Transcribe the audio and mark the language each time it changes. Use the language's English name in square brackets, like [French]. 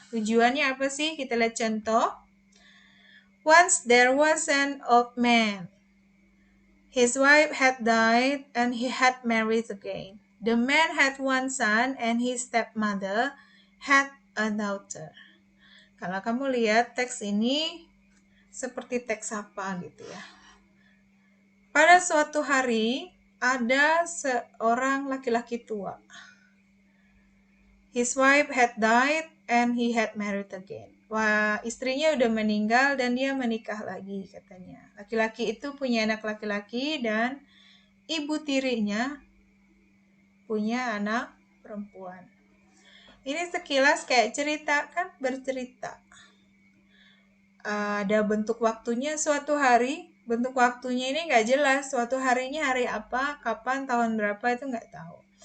[Indonesian] Tujuannya apa sih? Kita lihat contoh. [English] Once there was an old man. His wife had died and he had married again. The man had one son and his stepmother had a daughter. [Indonesian] Kalau kamu lihat teks ini seperti teks apa gitu ya. Pada suatu hari ada seorang laki-laki tua. [English] His wife had died and he had married again. [Indonesian] Wah, istrinya udah meninggal dan dia menikah lagi katanya. Laki-laki itu punya anak laki-laki dan ibu tirinya punya anak perempuan. Ini sekilas kayak cerita kan, bercerita. Ada bentuk waktunya suatu hari, bentuk waktunya ini nggak jelas, suatu harinya hari apa, kapan, tahun berapa itu nggak tahu.